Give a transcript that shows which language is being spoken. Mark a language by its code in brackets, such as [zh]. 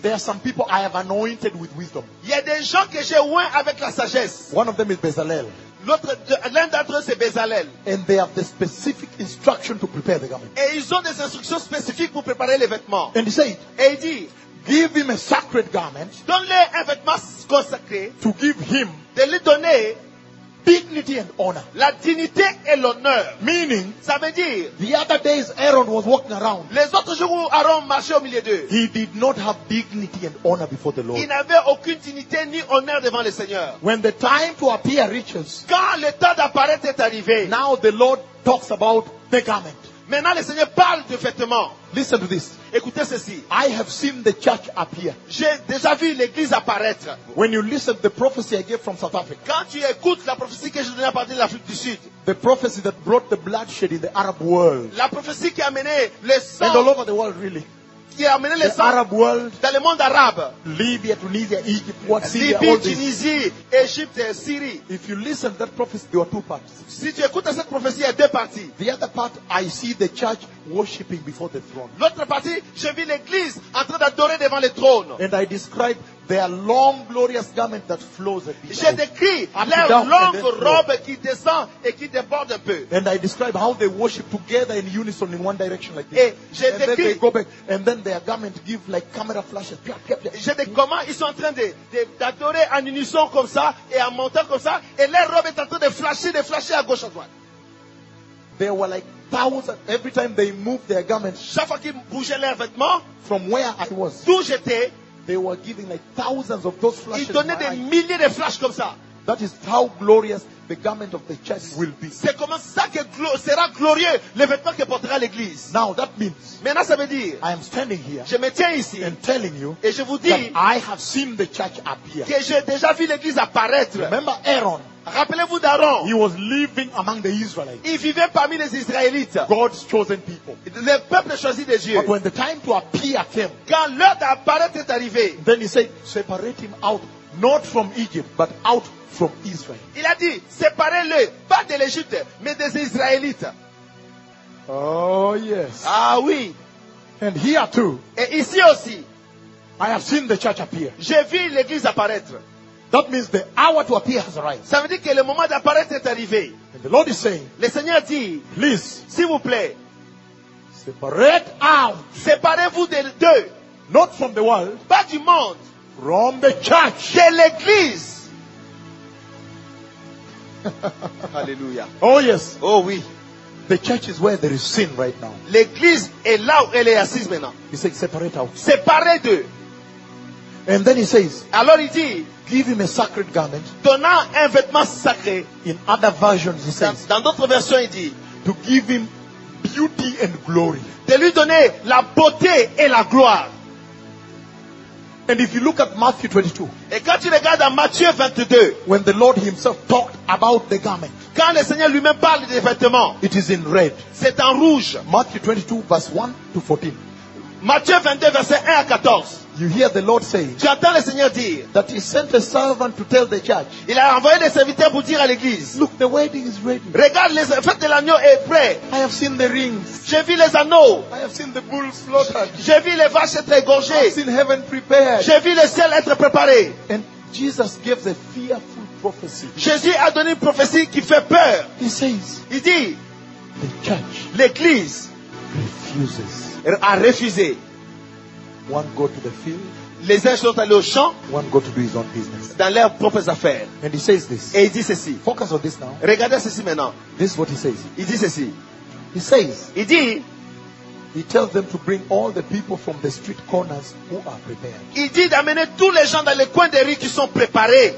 [en] there are some people I have anointed with wisdom. [fr] Il y a des gens que j'ai oint avec la sagesse. [en] One of them is Bezalel. [fr] L'un d'entre eux c'est Bezalel. [en] And they have the specific instruction to prepare the garment. [fr] Et ils ont des instructions spécifiques pour préparer les vêtements. [en] And he said, [fr] et il dit, [en] give him a sacred garment. [fr] Donne-lui un vêtement consacré. [en] To give him, [fr] de lui donner [en] dignity and honor. [fr] La dignité et l'honneur. [en] Meaning, [fr] ça veut dire, [en] the other days Aaron was walking around. [fr] Les autres jours où Aaron marchait au milieu d'eux. [en] He did not have dignity and honor before the Lord. [fr] Il n'avait aucune dignité ni honneur devant le Seigneur. [en] When the time to appear reaches. [fr] Quand le temps d'apparaître est arrivé. [en] Now the Lord talks about the garment. [fr] Maintenant le Seigneur parle de vêtements. [en] Listen to this. [fr] Écoutez ceci. [en] I have seen the church appear. [fr] J'ai déjà vu l'église apparaître. [en] When you listen to the prophecy I gave from South Africa. [fr] Quand tu écoutes la prophétie que je donnais à partir de l'Afrique du Sud. [en] The prophecy that brought the bloodshed in the Arab world. [fr] La prophétie qui a amené le sang. [en] And all over the world really. [fr] Qui a amené le sang. [en] The Arab world. [fr] Dans le monde arabe. [en] Libya, Tunisia, Egypt, what, Syria, [fr] Libye, all Tunisie, Égypte, Syrie. [en] If you listen to that prophecy, there are two parts. [fr] Si tu écoutes cette prophétie, il y a deux parties. [en] The other part, I see the church worshipping before the throne. [fr] L'autre partie, je vis l'église en train d'adorer devant le trône. [en] And I describe their long glorious garment that flows a bit. [fr] Je décris leur longue robe qui descend et qui déborde un peu. [en] And I describe how they worship together in unison in one direction like this. [fr] Et je décris. [en] And then they go back and then their garment give like camera flashes. [fr] Je décris comment ils sont en train d'adorer en unison comme ça et en montant comme ça et leur robe est en train de flasher à gauche à droite. [en] There were like thousands every time they moved their garment. [fr] Chaque fois qu'ils bougeaient leurs vêtements. [en] From where I was. [fr] D'où j'étais. [en] They were giving like thousands of those flashes. [fr] Ils donnaient des milliers de flashs comme ça. [en] That is how glorious the garment of the church will be. [fr] C'est comment ça que sera glorieux le vêtement que portera l'église. [en] Now that means. [fr] Maintenant ça veut dire. [en] I am standing here. [fr] Je me tiens ici. [en] And telling you. [fr] Et je vous dis. [en] That I have seen the church appear. [fr] Que j'ai déjà vu l'église apparaître. [en] Remember Aaron. [fr] Rappelez-vous d'Aaron. [en] He was living among the Israelites. [fr] Il vivait parmi les Israélites. [en] God's chosen people. [fr] Le peuple choisi de Dieu. [en] But when the time to appear came. [fr] Quand l'heure d'apparaître est arrivée. [en] Then he said, separate him out, not from Egypt, but out from Israel. [fr] Il a dit, séparez-le, pas de l'Égypte, mais des Israélites. [en] Oh yes. [fr] Ah oui. [en] And here too. [fr] Et ici aussi. [en] I have seen the church appear. [fr] J'ai vu l'église apparaître. [en] That means the hour to appear has arrived. [fr] Ça veut dire que le moment d'apparaître est arrivé. [en] And the Lord is saying, [fr] le Seigneur dit, [en] please, [fr] s'il vous plaît, [en] separate out, [fr] séparez-vous des deux, [en] not from the world, [fr] pas du monde, [en] from the church, [fr] de l'église. Alléluia. [en] Oh yes. [fr] Oh oui. [en] The church is where there is sin right now. [fr] L'église est là où elle est assise maintenant. [en] He says, separate out. [fr] Séparez deux. [en] And then he says, [fr] alors il dit, [en] give him a sacred garment. [fr] Donnant un vêtement sacré. [en] In other versions, he says, [fr] dans d'autres versions, il dit, [en] to give him beauty and glory. [fr] De lui donner la beauté et la gloire. [en] And if you look at Matthew 22, [fr] et quand tu regardes à Matthieu 22, [en] when the Lord himself talked about the garment, [fr] quand le Seigneur lui-même parle des vêtements, [en] it is in red. [fr] C'est en rouge. [en] Matthew 22, verse 1 to 14. [fr] Matthieu 22, verset 1 à 14. [en] You hear the Lord say, [fr] j'entends le Seigneur dire, [en] that he sent a servant to tell the church, [fr] il a envoyé des serviteurs pour dire à l'église, [en] look, the wedding is ready. [fr] Regarde, la fête de l'agneau est prêt. [en] I have seen the rings. [fr] J'ai vu les anneaux. [en] I have seen the bulls slaughtered. [fr] J'ai vu les vaches être égorgées. [en] I have seen heaven prepared. [fr] J'ai vu le ciel être préparé. [en] And Jesus gave the fearful prophecy. [fr] Jésus a donné une prophétie qui fait peur. [en] He says, [fr] il dit, [en] the church, [fr] l'église, [en] refuses. [fr] A refusé. [en] One go to the field, [fr] les uns sont allés au champ. [en] One go to do his own business, [fr] dans leurs propres affaires. [en] And he says this, [fr] et il dit ceci. [en] Focus on this now. [fr] Regardez ceci maintenant. [en] This is what he says. [fr] Il dit ceci. [en] He says, [fr] il dit, [en] he tells them to bring all the people from the street corners who are prepared. [fr] Il dit d'amener tous les gens dans les coins des rues qui sont préparés.